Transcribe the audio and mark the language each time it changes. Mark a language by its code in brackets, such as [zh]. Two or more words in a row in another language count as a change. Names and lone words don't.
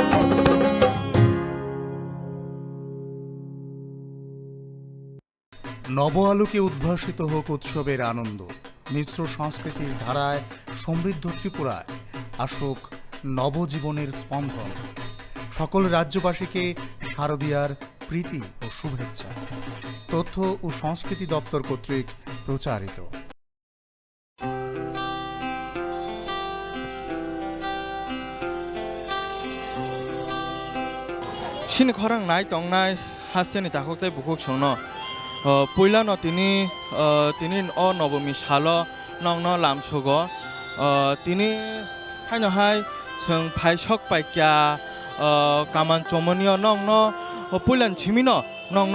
[bn] নব আলোকে উদ্ভাসিত হোক উৎসবের আনন্দ, মিশ্র সংস্কৃতির ধারায় সমৃদ্ধ ত্রিপুরায় আসুক নবজীবনের স্পন্দন। সকল রাজ্যবাসীকে শারদীয়ার প্রীতি ও শুভেচ্ছা। তথ্য ও সংস্কৃতি দপ্তর কর্তৃক প্রচারিত। [trp] सिनि खरां नाय तंगनाय हास्तेनि दाखकताय बुखुक संनो पयला न तिनि अ नवमी सालो नंगनो लामछोगो तिनि हायनहाय जों फायसक पाइक्या कामान चमनियो नंगनो पयलान छिमिनो नंगनो